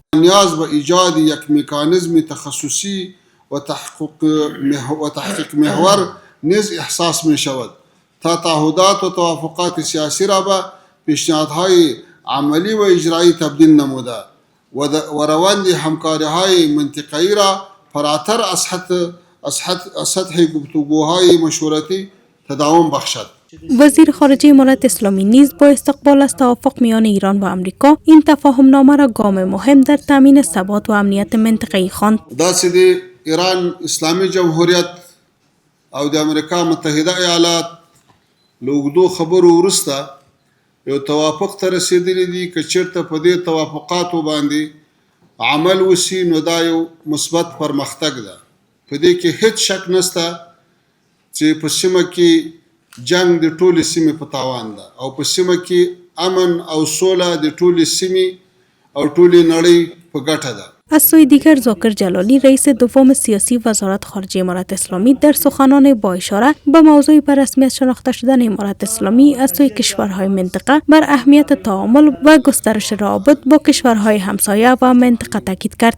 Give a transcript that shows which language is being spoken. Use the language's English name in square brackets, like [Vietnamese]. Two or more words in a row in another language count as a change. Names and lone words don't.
[Persian] نیاز به ایجاد یک مکانیزم تخصصی و تحقیق محور نیز احساس می شود تا تعهدات و توافقات سیاسی را به پیشنهادهای عملی و اجرایی تبدیل نموده و روند همکاری‌های منطقه‌ای را فراتر از سطح گفتگوهای مشورتی تداوم بخشد. وزیر خارجه امارات اسلامی نیز با استقبال از توافق میان ایران و آمریکا این تفاهمنامه را گام مهم در تامین ثبات و امنیت منطقه‌ای خواند. [Pashto] داسې د ایران اسلامي جمهوریت او د امریکا متحده ایالات له اوږدو خبرو وروسته یو توافق ته رسیدلی دي که چیرته په دې توافقاتو باندې عمل وشي نو دا یو مثبت پرمختګ ده. په دې کې هیڅ شک نشته چې په سیمه کې جنگ د ټولې سیمې په تاوان ده او په سیمه کې امن او سوله د ټولې سیمې او ټولې نړۍ په ګټه ده. [Persian] از سوی دیگر ذاکر جلالی رئیس دوم سیاسی وزارت خارجه امارت اسلامی در سخنان با اشاره به موضوع به رسمیت شناخته شدن امارت اسلامی از سوی کشورهای منطقه بر اهمیت تعامل و گسترش روابط با کشورهای همسایه و منطقه تاکید کرد.